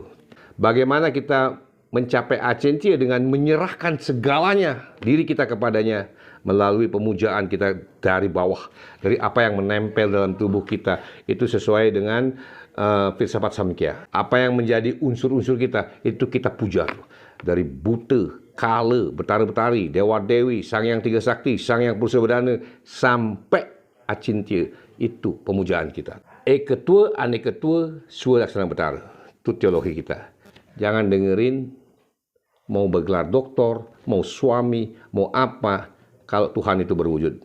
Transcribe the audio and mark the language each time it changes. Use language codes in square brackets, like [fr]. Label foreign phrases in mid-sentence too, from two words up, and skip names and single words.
[id] Bagaimana kita mencapai acintia dengan menyerahkan segalanya diri kita kepadanya melalui pemujaan kita dari bawah, dari apa yang menempel dalam tubuh kita. Itu sesuai dengan filsafat Samkhya. Apa yang menjadi unsur-unsur kita, itu kita puja. Dari Buta, Kala, Betara-betari, Dewa-dewi, Sang Yang Tiga Sakti, Sang Yang Purusha Pradana, sampai acintia. Itu pemujaan kita. Ekatua, Anekatua, Swalaksana Betara. Itu teologi kita. Jangan dengerin mau bergelar doktor, mau suami, mau apa, kalau Tuhan itu berwujud.